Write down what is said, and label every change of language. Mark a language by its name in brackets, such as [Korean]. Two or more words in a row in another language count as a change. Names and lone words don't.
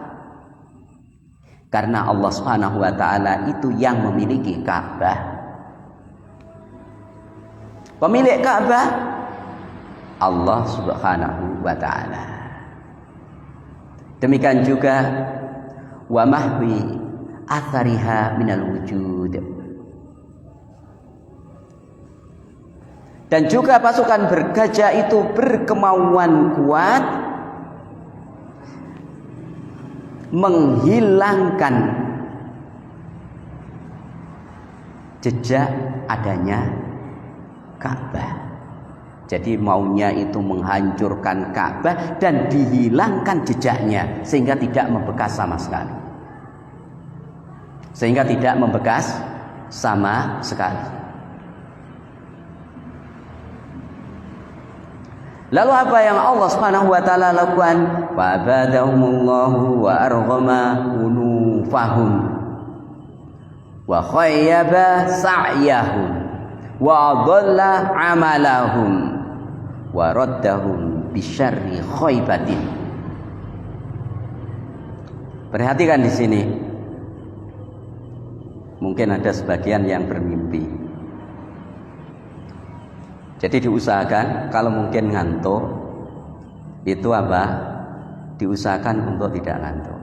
[Indonesian] Karena [Arabic] الله سبحانه وتعالى [Indonesian] itu yang memiliki Ka'bah. Pemilik Ka'bah [Arabic] الله سبحانه وتعالى. [Indonesian] Demikian juga [Arabic] ومحو آثارها من الوجود. [Indonesian] Dan juga pasukan bergajah itu berkemauan kuat menghilangkan jejak adanya Ka'bah. Jadi maunya itu menghancurkan Ka'bah dan dihilangkan jejaknya sehingga tidak membekas sama sekali. Sehingga tidak membekas sama sekali. Lalu apa yang [Arabic] الله سبحانه وتعالى [Indonesian] lakukan? [Arabic] فأبادهم الله وأرغم أنوفهم وخيب سعيهم وضل عملهم وردهم بشر خيبة. [Indonesian] Perhatikan di sini. Mungkin ada sebagian yang bermimpi. Jadi diusahakan kalau mungkin ngantuk itu apa? Diusahakan untuk tidak ngantuk.